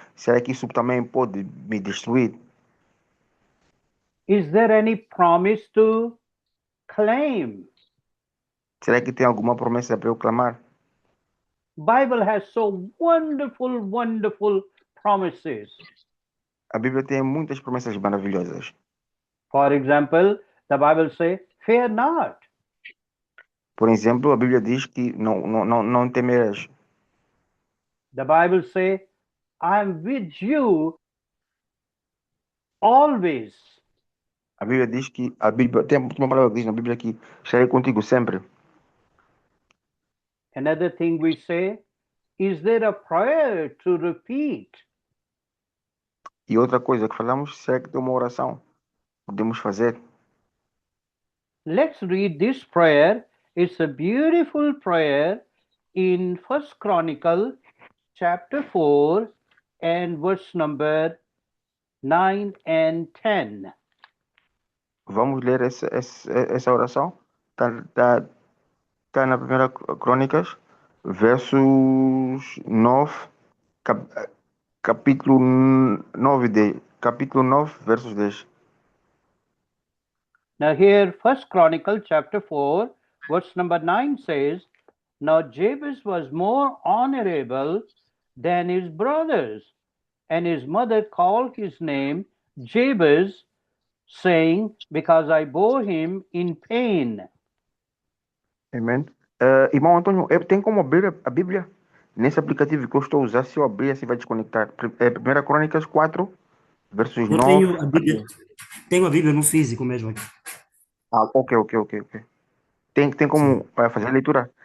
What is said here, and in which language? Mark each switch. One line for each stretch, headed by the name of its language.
Portuguese: Será que isso também pode me destruir?
English: Is there any promise to claim?
Portuguese: Será que tem alguma promessa para eu clamar?
English: Bible has so wonderful, wonderful promises.
Portuguese: A Bíblia tem muitas promessas maravilhosas.
English: For example, the Bible says, fear not.
Portuguese: Por exemplo, a Bíblia diz que não temerás.
English: The Bible says, I am with you always.
Portuguese: A Bíblia diz que tem uma palavra que diz na Bíblia que estarei contigo sempre.
English: Another thing we say, is there a prayer to repeat?
Portuguese: E outra coisa que falamos, será que tem uma oração que podemos fazer?
English: Let's read this prayer. It's a beautiful prayer in First Chronicle chapter 4 and verse number 9 and 10.
Portuguese: Vamos ler essa oração. Tá na primeira Crônicas, versos 9, capítulo 9, versos 10.
English: Now here, First Chronicle chapter 4, verse number 9 says, Now Jabez was more honorable than his brothers, and his mother called his name Jabez, saying, Because I bore him in pain.
Portuguese: Amém. Irmão Antônio, tem como abrir a Bíblia nesse aplicativo que eu estou a usar? Se eu abrir, assim vai desconectar. Primeira Crônicas 4, versos Eu 9. tenho a Bíblia no físico mesmo aqui. Ah, ok. Tem como fazer a leitura?